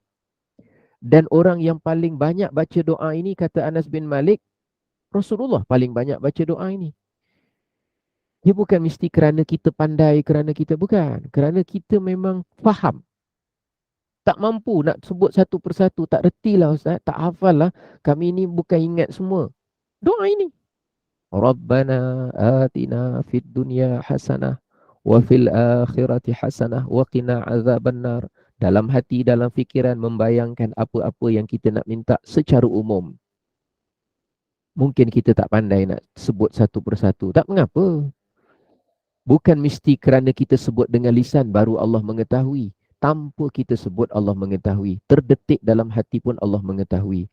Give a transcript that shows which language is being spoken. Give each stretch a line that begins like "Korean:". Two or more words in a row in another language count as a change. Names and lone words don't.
Malay: Dan orang yang paling banyak baca doa ini, kata Anas bin Malik, Rasulullah paling banyak baca doa ini. Dia bukan mesti kerana kita pandai, kerana kita bukan. Kerana kita memang faham. Tak mampu nak sebut satu persatu, tak reti lah Ustaz, tak hafal lah. Kami ni bukan ingat semua. Doa ini.
Arabic: ربنا آتنا في الدنيا حسنة وفي الآخرة حسنة وقنا عذاب النار.
Malay: Dalam hati, dalam fikiran membayangkan apa-apa yang kita nak minta secara umum. Mungkin kita tak pandai nak sebut satu persatu. Tak mengapa. Bukan mesti kerana kita sebut dengan lisan baru Allah mengetahui. Tanpa kita sebut Allah mengetahui. Terdetik dalam hati pun Allah mengetahui.